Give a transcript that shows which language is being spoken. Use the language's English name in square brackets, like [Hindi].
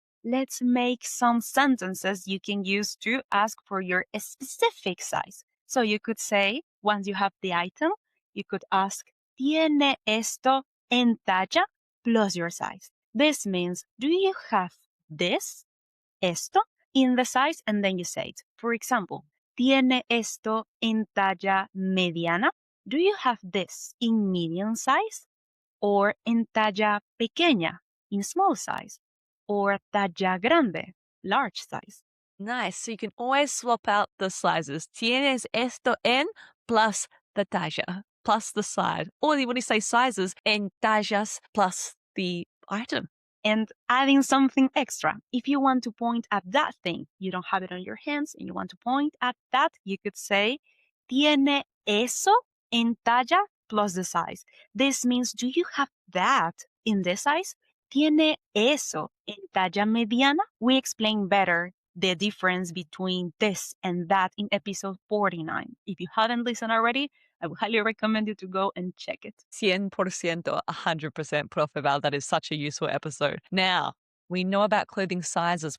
[English] Let's make some sentences you can use to ask for your specific size. So you could say, once you have the item, you could ask, [Spanish] ¿Tiene esto en talla [English] plus your size? This means, do you have this, esto, in the size? And then you say it. [Spanish] For example, ¿Tiene esto en talla mediana? [English] Do you have this in medium size? Or [Spanish] en talla pequeña, [English] in small size? Or [Spanish] talla grande, [English] large size? Nice. So you can always swap out the sizes. [Spanish] Tienes esto en [English] plus the talla, plus the side. Or when you say sizes, [Spanish] en tallas [English] plus the item. And adding something extra. If you want to point at that thing, you don't have it on your hands, and you want to point at that, you could say, [Spanish] ¿Tiene eso en talla [English] plus the size? This means, do you have that in this size? [Spanish] ¿Tiene eso en talla mediana? [English] We explain better the difference between this and that in episode 49. If you haven't listened already, I would highly recommend you to go and check it. 100%, 100%, Profe Val. That is such a useful episode. Now, we know about clothing sizes.